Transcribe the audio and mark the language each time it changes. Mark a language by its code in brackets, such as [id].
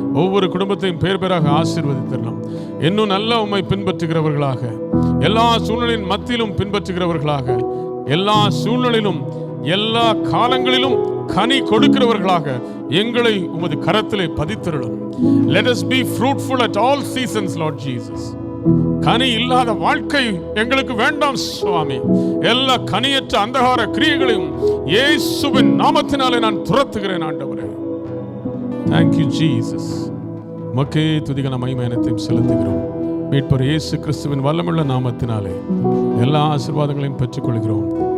[ta] ஒவ்வொரு குடும்பத்தையும் பேர் பேராக ஆசீர்வதித்தரலாம். இன்னும் நல்ல உம்மை பின்பற்றுகிறவர்களாக, எல்லா சூழ்நிலையின் மத்தியிலும் பின்பற்றுகிறவர்களாக, எல்லா சூழ்நிலையிலும் எல்லா காலங்களிலும் கனி கொடுக்கிறவர்களாக எங்களை உமது கரத்திலே பதித்தருளும். [en] Let us be fruitful at all seasons, Lord Jesus. [ta] கனி இல்லாத வாழ்க்கை எங்களுக்கு வேண்டாம் சுவாமி. எல்லா கனியற்ற அந்தகார கிரியைகளையும் இயேசுவின் நாமத்தினாலே நான் துரத்துகிறேன் ஆண்டவரே. [en] Thank you Jesus. [ta] மக்கே துதிகன மகிமையனைத்தையும் செலுத்துகிறோம். மீட்பர் இயேசு கிறிஸ்துவின் வல்லமுள்ள நாமத்தினாலே எல்லா ஆசீர்வாதங்களையும் பெற்றுக்கொள்கிறோம்.